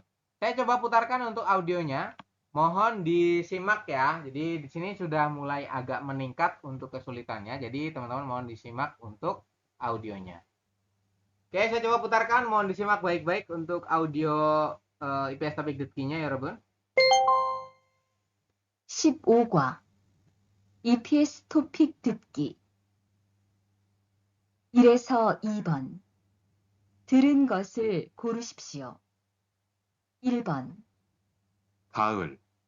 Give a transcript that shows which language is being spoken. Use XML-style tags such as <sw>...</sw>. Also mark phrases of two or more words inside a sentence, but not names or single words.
<id>Saya coba putarkan untuk audionya. Mohon disimak ya. Jadi di sini sudah mulai agak meningkat untuk kesulitannya. Jadi teman-teman mohon disimak untuk audionya. Oke, saya coba putarkan. Mohon disimak baik-baik untuk audio IPS Topic Detki-nya ya, 여러분.</id> <ko>15과 EPS 토픽 듣기 1에서 2번 들은 것을 고르십시오. 1번 가을,</ko>